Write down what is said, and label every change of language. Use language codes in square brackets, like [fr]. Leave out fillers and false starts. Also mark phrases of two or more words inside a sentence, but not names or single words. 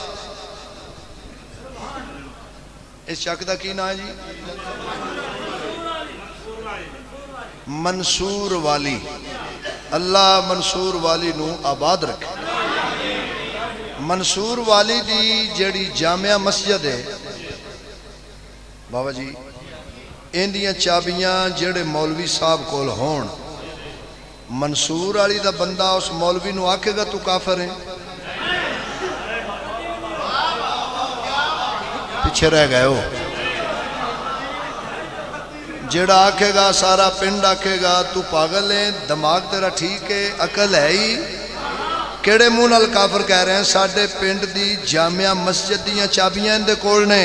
[pa] اس شک دا کی نا ہے جی؟ منصور والی. اللہ منصور والی نو آباد رکھے. منصور والی دی جڑی جامعہ مسجد ہے بابا جی، اندیاں چابیاں جڑے مولوی صاحب کول ہون، منصور والی دا بندہ اس مولوی نو آکھے گا تو کافر ہے؟ پیچھے رہ گئے ہو. جڑا آکھے گا سارا پنڈ آکھے گا تو پاگل ہے، دماغ تیرا ٹھیک ہے، عقل ہے ہی، کیڑے منہ نال کافر کہہ رہے ہیں؟ ساڈے پنڈ دی جامعہ مسجد دیاں چابیاں اندے کول نے.